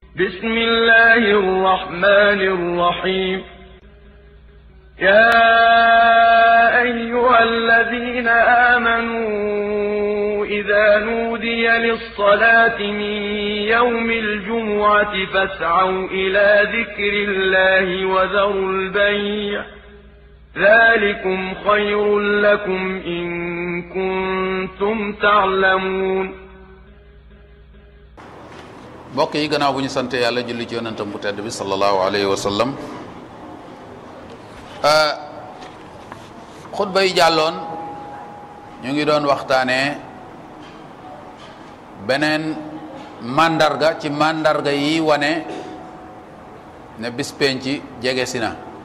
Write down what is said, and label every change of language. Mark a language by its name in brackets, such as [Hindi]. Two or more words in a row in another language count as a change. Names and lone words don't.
[Arabic] بسم الله الرحمن الرحيم يا أيها الذين آمنوا إذا نودي للصلاة من يوم الجمعة فاسعوا إلى ذكر الله وذروا البيع ذلكم خير لكم إن كنتم تعلمون [Wolof] mbokk yi gannaaw bu ñu sante yàlla julli ci yonentam bu tedd bi [Arabic] صلى الله عليه وسلم [Wolof] xutba yi jàlloon ñu ngi doon waxtaanee beneen mandarga ci mandarga yi wane ne bis penc jege si na